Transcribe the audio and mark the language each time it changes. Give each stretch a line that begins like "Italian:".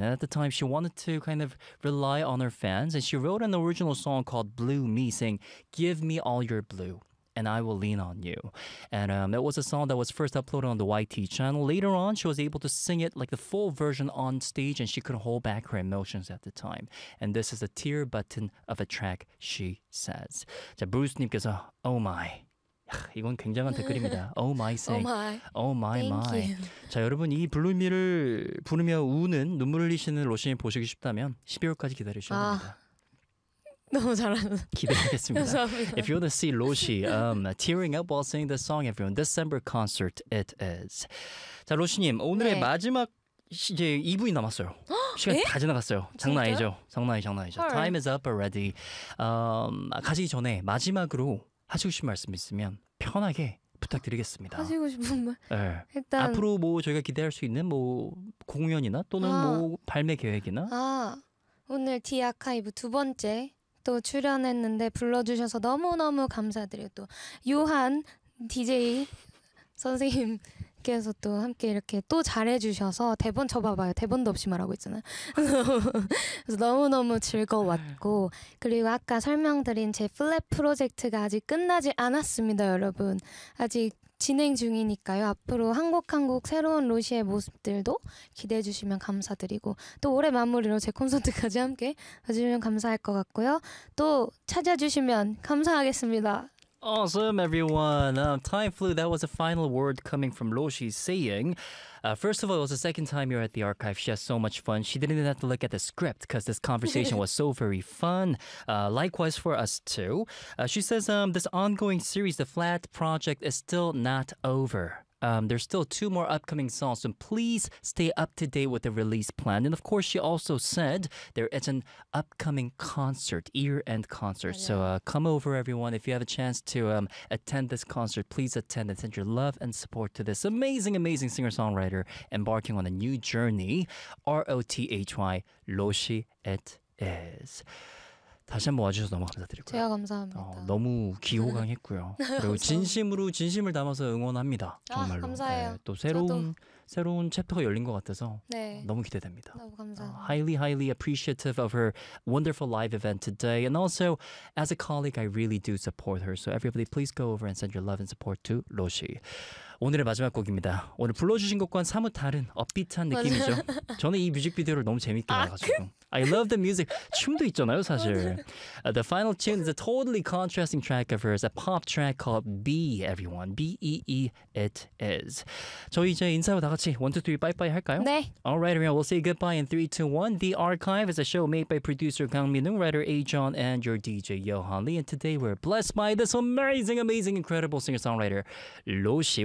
English: And at the time, she wanted to kind of rely on her fans. And she wrote an original song called Blue Me, saying, give me all your blue, and I will lean on you. And that was a song that was first uploaded on the YT channel. Later on, she was able to sing it like the full version on stage, and she couldn't hold back her emotions at the time. And this is a tear button of a track, she says.
Korean: 자, 브루스님께서,
English: oh my.
Korean: 이건 굉장한 댓글입니다.
English: Oh my, say. Oh my. Oh my, my.
Korean: 자, 여러분, 이 블루미를 부르며 우는, 눈물 흘리시는 로션이 보시기 쉽다면 12월까지 기다리셔야 합니다. 너무 잘하는. 기대하겠습니다. 감사합니다.
English: If you want to see Roshi tearing up while singing the song, everyone, December concert it is.
Korean: 자, 로시님, 오늘의 네. 마지막 이제 2분이 남았어요. 시간 다 지나갔어요. 장난 아니죠? 장난 아니죠.
English: Right. Time is up already.
Korean: 가시기 전에 마지막으로 하시고 싶은 말씀 있으면 편하게 부탁드리겠습니다. 하시고 싶은 말? 네. 일단 앞으로 뭐 저희가 기대할 수 있는 뭐 공연이나 또는 뭐 발매 계획이나 오늘 D 아카이브 두 번째 또 출연했는데 불러주셔서 너무너무 감사드려요. 또 요한 DJ 선생님께서 또 함께 이렇게 또 잘해주셔서 대본 쳐봐봐요. 대본도 없이 말하고 있잖아요. 그래서 너무너무 즐거웠고 그리고 아까 설명드린 제 플랫 프로젝트가 아직 끝나지 않았습니다, 여러분. 아직 진행 중이니까요. 앞으로 한 곡 한 곡 새로운 로시의 모습들도 기대해 주시면 감사드리고 또 올해 마무리로 제 콘서트까지 함께 해주시면 감사할 것 같고요. 또 찾아주시면 감사하겠습니다.
English: Awesome, everyone. Time flew. That was the final word coming from Roshi saying, first of all, it was the second time you're at the archive. She has so much fun. She didn't even have to look at the script because this conversation was so very fun. Likewise for us, too. She says this ongoing series, The Flat Project, is still not over. There's still two more upcoming songs, so please stay up to date with the release plan. And of course, she also said there is an upcoming concert, year-end concert. So come over, everyone. If you have a chance to attend this concert, please attend and send your love and support to this amazing, amazing singer-songwriter embarking on a new journey. R-O-T-H-Y, Roshi it is.
Korean: 다시 한번 와주셔서 너무 감사드리고요. 제가 감사합니다. 너무 기호강했고요. 그리고 진심으로 진심을 담아서 응원합니다. 정말로. 감사해요. 네, 또 새로운 챕터가 열린 것 같아서 네. 너무 기대됩니다. 너무 감사합니다.
English: Highly, highly appreciative of her wonderful live event today. And also, as a colleague, I really do support her. So everybody, please go over and send your love and support to Roshi.
Korean: 오늘의 마지막 곡입니다. 오늘 불러주신 것과는 사뭇 다른 업비트한 느낌이죠. 저는 이 뮤직비디오를 너무 재밌게 봐가지고.
English: I love the music.
Korean: 춤도 있잖아요, 사실.
English: The final tune is a totally contrasting track of hers, a pop track called Bee, everyone. B-E-E, it is.
Korean: 저희 이제 인사로 다 같이 1, 2, 3, 빠이빠이 할까요? 네.
English: All right, everyone, we'll say goodbye in 3, 2, 1. The Archive is a show made by producer Kang Min-woo, writer A-John, and your DJ, Yohan Lee. And today we're blessed by this amazing, amazing, incredible singer-songwriter, Lo Shi.